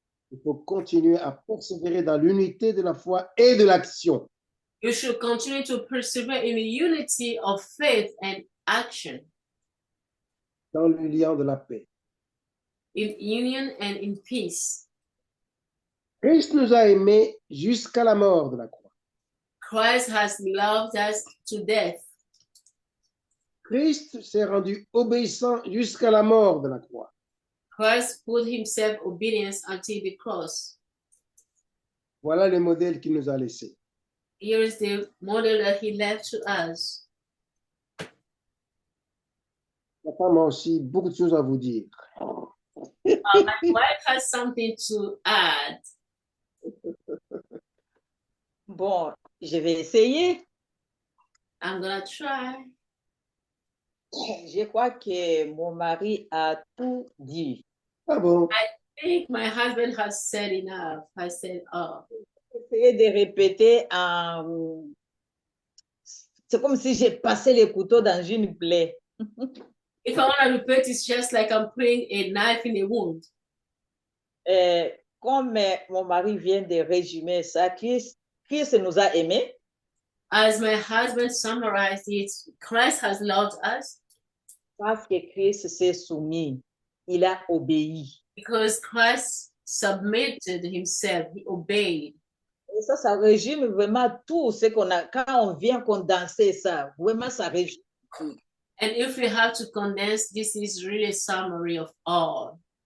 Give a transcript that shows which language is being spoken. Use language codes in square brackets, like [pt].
[fr] Il faut continuer à persévérer dans l'unité de la foi et de l'action. [en] You should continue to persevere in the unity of faith and action. [fr] Dans le lien de la paix. [en] In union and in peace. [fr] Christ nous a aimés jusqu'à la mort de la croix. [en] Christ has loved us to death. [fr] Christ s'est rendu obéissant jusqu'à la mort de la croix. [en] Christ put himself obedience until the cross. [fr] Voilà le modèle qu'il nous a laissé. [en] Here is the model that he left to us. [fr] Ma femme a aussi beaucoup de choses à vous dire. [en] My wife has something to add. [fr] Bon, je vais essayer. [en] I'm gonna try. [fr] Je crois que mon mari a tout dit. Ah bon? [en] I think my husband has said enough. Has said, oh, [fr] Essayez de répéter en... C'est comme si j'ai passé le couteau dans une plaie. [en] if I want to repeat, it's just like I'm putting a knife in a wound. [fr] Comme mon mari vient de résumer ça, Christ nous a aimés. [en] As my husband summarized it, Christ has loved us [fr] Parce que Christ s'est soumis. Il a obéi. [en] because Christ submitted himself, he obeyed. [fr] Et ça résume vraiment tout ce qu'on a. Quand on vient condenser ça, vraiment, ça résume tout. [en] And if we have to condense, this is really a summary of all.